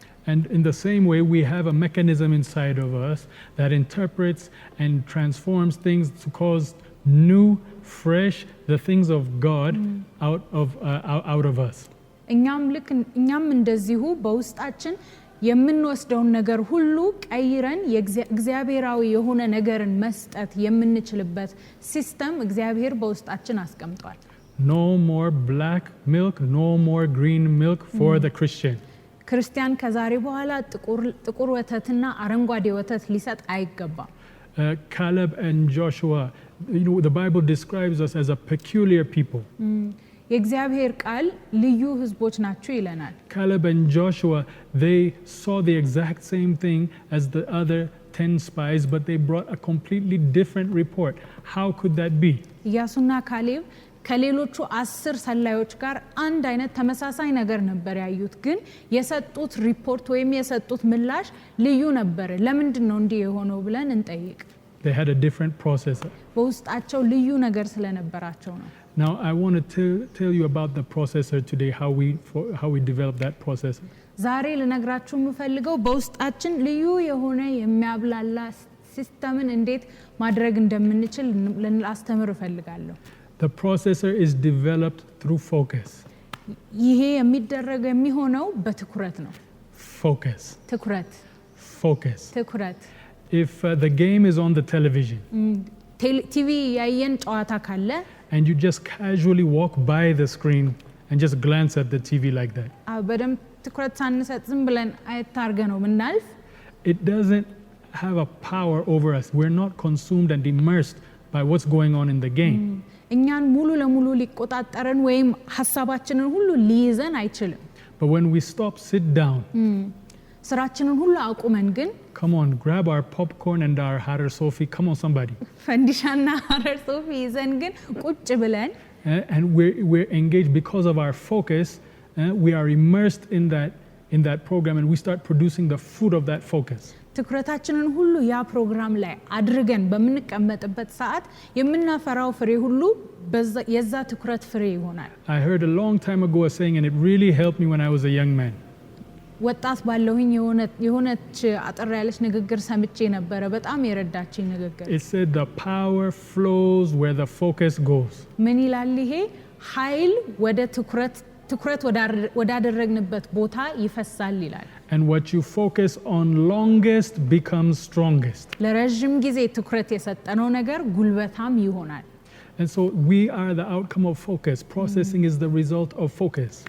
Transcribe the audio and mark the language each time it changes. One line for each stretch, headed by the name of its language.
English: And in the same way, we have a mechanism inside of us that interprets and transforms things to cause new, fresh, the things of God out of us.
Amharic: እኛም እንደዚሁ በውስጣችን የምንወስደውን ነገር ሁሉ ቀይረን የእግዚአብሔራዊ የሆነ ነገርን መስጠት የምንችልበት ሲስተም እግዚአብሔር በውስጣችን አስቀምጧል.
English: No more black milk, no more green milk for the Christian.
Amharic: ክርስቲያን ከዛሬ በኋላ ጥቁር ወተትና አረንጓዴ ወተት ሊሰጥ አይገባም.
English: Caleb and Joshua, the Bible describes us as a peculiar people.
Amharic: የእግዚአብሔር ቃል ልዩ ህዝቦች ናቸው ይለናል.
English: Caleb and Joshua, they saw the exact same thing as the other 10 spies, but they brought a completely different report. How could that be?
Amharic: ኢያሱና ካሌብ ከሌሎቹ 10 ሰላዮች ጋር አንድ አይነት ተመሳሳይ ነገር ነበር ያዩት ግን የሰጡት ሪፖርት ወይም የሰጡት ምላሽ ልዩ ነበር. ለምንድነው እንዲህ የሆነው ብለን እንጠይቅ.
English: They had a different processor.
Amharic: በውስጣቸው ልዩ ነገር ስለነበራቸው ነው.
English: Now I want to tell you about the processor today, how we develop that processor.
Amharic: ዛሬ ልነግራችሁ የምፈልገው በውስጣችን ልዩ የሆነ የሚያብላላ ሲስተምን እንዴት ማድረግ እንደምንችል ላስተምር እፈልጋለሁ.
English: The processor is developed through focus.
Amharic: ይሄ የሚሆነው በትኩረት ነው.
English: Focus.
Amharic: ትኩረት.
English: Focus.
Amharic: ትኩረት.
English: If the game is on the television.
Amharic: ቲቪ ያየን ጨዋታ ካለ
English: and you just casually walk by the screen and just glance at the TV like that.
Amharic: በደም ትኩረት ሳንሰጥ ዝም ብለን አይታርገ ነው ምናልፍ.
English: It doesn't have a power over us. We're not consumed and immersed by what's going on in the game.
Amharic: እኛን ሙሉ ለሙሉ ሊቆጣጠረን ወይም ሐሳባችንን ሁሉ ሊይዘን አይችልም.
English: But when we stop, sit down.
Amharic: ስራችንን ሁሉ አቁመን ግን
English: come on, grab our popcorn and our Harer Sofi. Come on, somebody.
Amharic: ፈንዲሻና ሀረር ሶፊ ይዘን ግን ቁጭ ብለን
English: and we're engaged because of our focus. We are immersed in that program and we start producing the fruit of that focus.
Amharic: ትኩረታችንን ሁሉ ያ ፕሮግራም ላይ አድርገን በመንቀመጥበት ሰዓት የምናፈራው ፍሬ ሁሉ የዛ ትኩረት ፍሬ ይሆናል.
English: I heard a long time ago a saying and it really helped me when I was a young man.
Amharic: ወጣት ባለሁኝ የሆነች አጠር ያለች ንግግር ሰምቼ ነበረ በጣም የረዳችኝ ንግግር
English: It said the power flows where the focus goes.
Amharic: ምን ይላል ይሄ ኃይል ወደ ትኩረት ወዳደረግንበት ቦታ ይፈሳል ይላል
English: And what you focus on longest becomes strongest.
Amharic: ለረጅም ጊዜ ትኩረት የሰጠነው ነገር ጉልበታም ይሆናል
English: And so we are the outcome of focus. Processing is the result of focus.